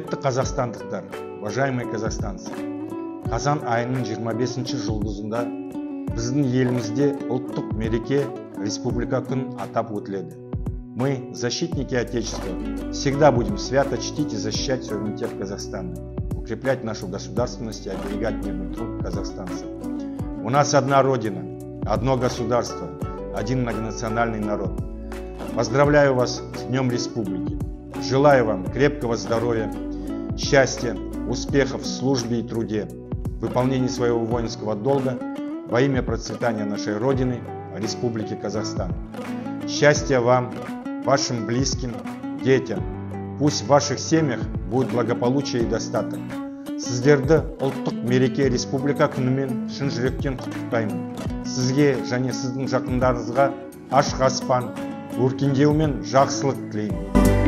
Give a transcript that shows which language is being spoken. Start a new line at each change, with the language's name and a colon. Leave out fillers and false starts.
Kazakh: казахстандықтар,
Russian: уважаемые казахстанцы,
Kazakh: қазан айының 25 жұлдызында біздің елімізде ұлттық мереке республика күн атап өтіледі.
Russian: Мы, защитники Отечества, всегда будем свято чтить и защищать суверенитет Казахстана, укреплять нашу государственность и оберегать мирный труд казахстанцев. У нас одна Родина, одно государство, один многонациональный народ. Поздравляю вас с Днем Республики. Желаю вам крепкого здоровья, счастья, успехов в службе и труде, выполнении своего воинского долга во имя процветания нашей Родины, Республики Казахстан. Счастья вам, вашим близким, детям. Пусть в ваших семьях будет благополучие и достаток.
Kazakh: Сіздерді ұлттық мереке республика күнімен шын жүректен құттықтаймын. Сізге және сіздің жақындарыңызға ашық аспан, өркендеу мен жақсылық тілеймін.